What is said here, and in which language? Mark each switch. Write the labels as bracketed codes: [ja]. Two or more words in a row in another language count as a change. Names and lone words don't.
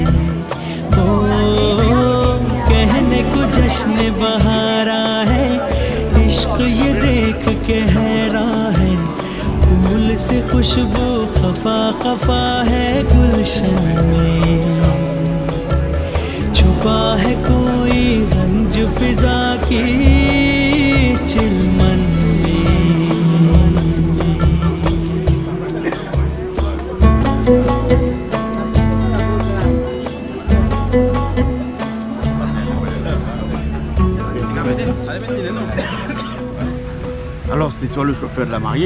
[hi] ओ कहने को जश्न बहारा है, इश्क ये देख के हैरान है। फूल से खुशबू खफा खफा है गुलशन में, छुपा है कोई रंज फिजा की चिलमन में। [fr] Alors c'est toi le chauffeur de la mariée?